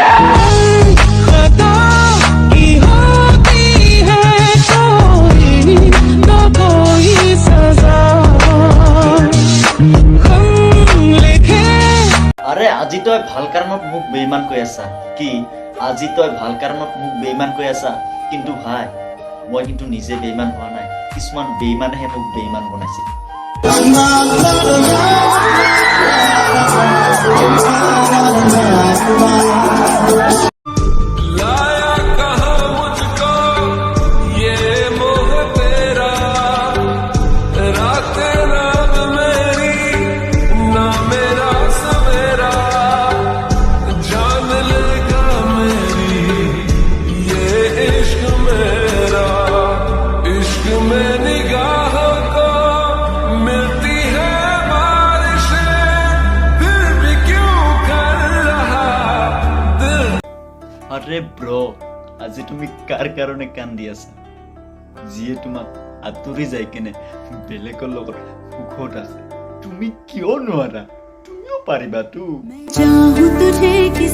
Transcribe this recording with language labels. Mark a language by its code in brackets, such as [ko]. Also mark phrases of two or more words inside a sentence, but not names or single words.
[hi] खता की होती है कोई न कोई सजा हम लिखे [as] আরে আজি তই ভাল কাৰণত মোক বেইমান কৈ আছা কি আজি তই ভাল কাৰণত মোক বেইমান কৈ আছা কিন্তু ভাই মই কিন্তু নিজে বেইমান হোৱা নাই কিছুমান বেইমানেহে মোক বেইমান বনাইছে [hi] लाया कहा मुझको ये मोह तेरा रात रात मेरी ना मेरा सवेरा जान लेगा मेरी ये इश्क मेरा इश्क में निगाह को मिलती है बारिशें फिर भी क्यों कर रहा दिल [as] আরে ব্রো আজি তুমি কাৰ কাৰণে কান্দি আছা যিয়ে তোমাক আঁতৰি যাই কেনে বেলেগৰ লগত সুখত আছে তুমি কিয় নোৱাৰা তুমিও পাৰিবা তো [hi] चाहूं तुझे